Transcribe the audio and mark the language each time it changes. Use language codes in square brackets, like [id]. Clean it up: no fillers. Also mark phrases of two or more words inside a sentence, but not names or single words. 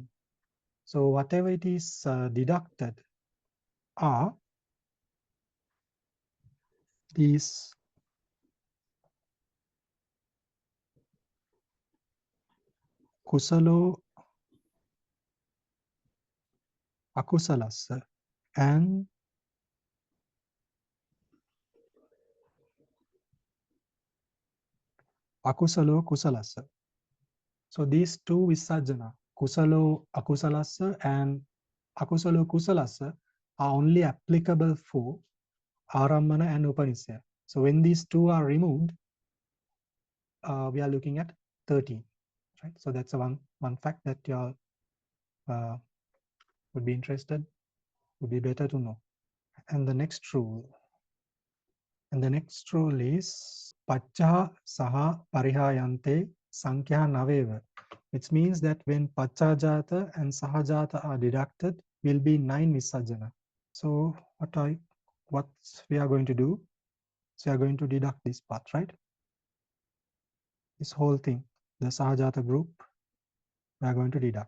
[en] So whatever it is deducted are these [pi] kusalo akusalasa [en] and [pi] akusalo kusalasa. [en] So these two Visarjana, [pi] kusalo akusalasa [en] and [pi] akusalo kusalasa, [en] are only applicable for Arambana and Upanissaya. So when these two are removed, we are looking at 13, right? So that's one fact that you all would be interested, would be better to know. And the next rule is [pi] Pacca saha parihayante sankhya naveva, [en] which means that when paccājāte and sahajāte are deducted, will be 9 Visarjana. So what we are going to do? So we are going to deduct this part, right? This whole thing, the sahajāte group, we are going to deduct.